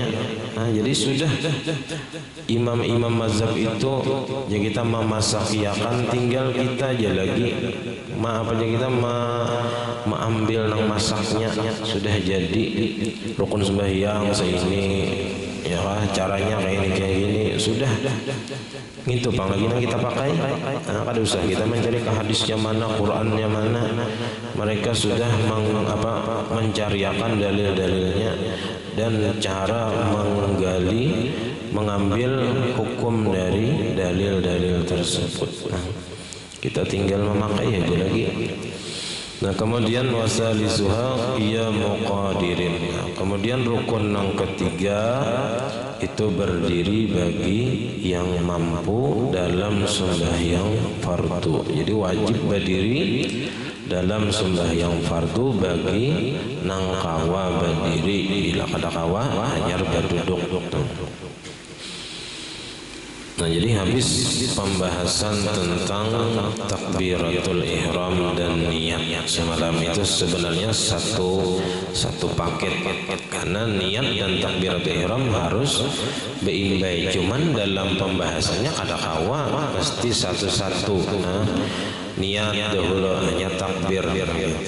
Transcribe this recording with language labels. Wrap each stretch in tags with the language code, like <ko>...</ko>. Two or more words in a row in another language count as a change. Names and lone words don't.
<bjn>Nah, jadi sudah imam-imam mazhab itu yang kita memasakiakan, tinggal kita aja lagi kita mengambil nang masaknya, sudah jadi rukun sembahyang seini ya, caranya kayak gini sudah. Gitu pang lagi yang kita pakai. Nah, kada usah kita mencari ke hadisnya mana, Qurannya mana.</bjn> <id>Mereka sudah mencariakan dalil-dalilnya dan cara menggali, mengambil hukum dari dalil-dalil tersebut. Nah, kita tinggal memakai aja lagi. Nah, kemudian wasalisuha iya muqadirin. Nah, kemudian rukun yang ketiga itu berdiri bagi yang mampu dalam sembahyang fardu.</id> <bjn>Jadi wajib berdiri dalam sembahyang fardu bagi nang kawa berdiri. Bila kada kawa hanya berduduk.</bjn> <id>Nah, jadi habis pembahasan tentang takbiratul ihram dan niat semalam itu sebenarnya satu paket, karena niat dan takbiratul ihram harus beimbang.</id> <bjn>Cuman dalam pembahasannya kada kawa pasti satu-satu. Nah, niat dahulu hanya takbir gitu.</bjn>